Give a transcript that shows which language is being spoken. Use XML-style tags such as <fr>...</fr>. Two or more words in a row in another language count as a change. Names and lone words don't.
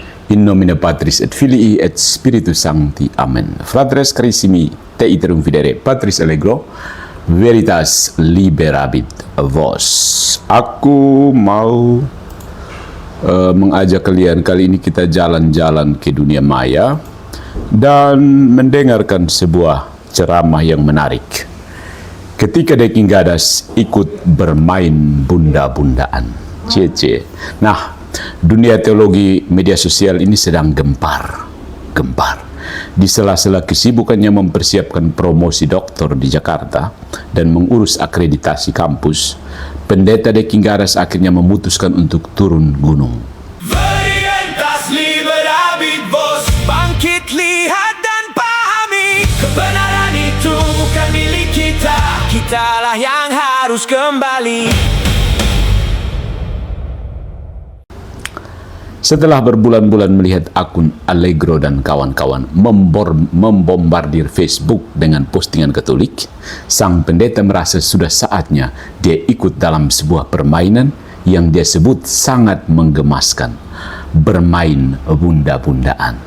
<la>In nomine Patris et Filii et Spiritus Sancti. Amen. Fratres carissimi, te iterum videre Patris allegro, veritas liberabit vos.</la> <id>Aku mau mengajak kalian, kali ini kita jalan-jalan ke dunia maya dan mendengarkan sebuah ceramah yang menarik. Ketika Deki Gadas ikut bermain bunda-bundaan. Cie. Nah, dunia teologi media sosial ini sedang gempar. Di sela-sela kesibukannya mempersiapkan promosi doktor di Jakarta dan mengurus akreditasi kampus, Pendeta Deki Gadas akhirnya memutuskan untuk turun gunung.</id> <la>Veritas liberabit vos,</la> <id>bangkit, lihat dan pahami, kebenaran itu bukan milik kita, kitalah yang harus kembali. Setelah berbulan-bulan melihat akun Allegro dan kawan-kawan membombardir Facebook dengan postingan Katolik, sang pendeta merasa sudah saatnya dia ikut dalam sebuah permainan yang dia sebut sangat menggemaskan, bermain bunda-bundaan.</id>